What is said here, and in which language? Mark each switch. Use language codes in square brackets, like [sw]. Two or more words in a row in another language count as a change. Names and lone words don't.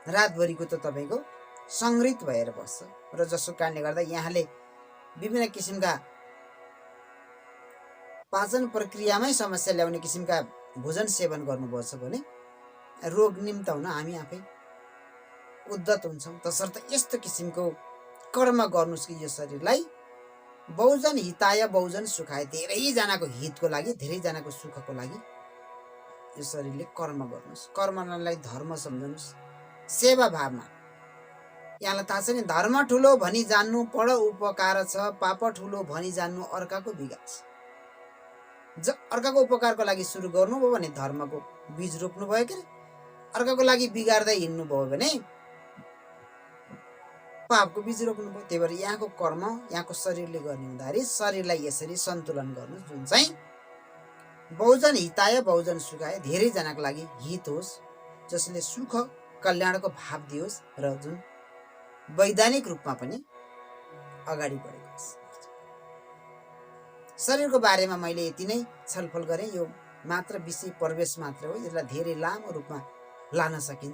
[ne] रातभरिको त तपाईँको सङ्ग्रहित भएर बस्छ र जसको कारणले गर्दा यहाँले विभिन्न किसिमका पाचन प्रक्रियामै समस्या ल्याउने किसिमका भोजन सेवन गर्नुभएछ भने रोग निम्त हुन हामी आफै उद्धत हुन्छौँ। तसर्थ यस्तो किसिमको कर्म गर्नुहोस् कि यो शरीरलाई [sa] बहुजन हिताय बहुजन सुखाय, [ne] धेरैजनाको हितको लागि, धेरैजनाको सुखको लागि यो शरीरले कर्म गर्नुहोस्। कर्मलाई धर्म सम्झनुहोस्, सेवा भावमा। यहाँलाई थाहा छ नि, धर्म ठुलो भनी जान्नु पढ उपकार छ, पाप ठुलो भनी जान्नु अर्काको बिगार छ। अर्काको उपकारको लागि सुरु गर्नुभयो भने धर्मको बीज रोप्नु भयो के, अर्काको लागि बिगार्दै हिँड्नुभयो भने पापको बीज रोप्नुभयो। त्यही भएर यहाँको कर्म, यहाँको शरीरले गर्ने हुँदाखेरि शरीरलाई यसरी सन्तुलन गर्नु, जुन चाहिँ [sa] बहुजन हिताय बहुजन सुखाय, [ne] धेरैजनाको लागि हित होस्, जसले सुख कल्याणको भाव दियोस् र जुन वैधानिक रूपमा पनि अगाडि बढेको होस्। शरीरको बारेमा मैले यति नै छलफल गरेँ। यो मात्र विषय प्रवेश मात्र हो, यसलाई धेरै लामो रूपमा लान सकिन्छ।